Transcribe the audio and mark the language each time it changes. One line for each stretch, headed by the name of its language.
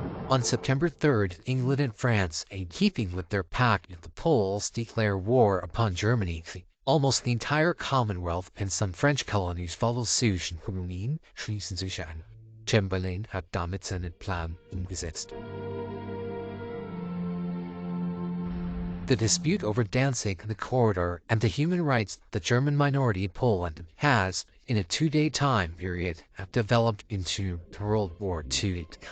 English: On September 3rd, England and France, in keeping with their pact with the Poles, declare war upon Germany. Almost the entire Commonwealth and some French colonies follow suit.
German: Schließen sich an. Chamberlain hat damit seinen Plan umgesetzt.
English: The dispute over Danzig, the corridor, and the human rights of the German minority in Poland has, in a 2-day time period, developed into World War II.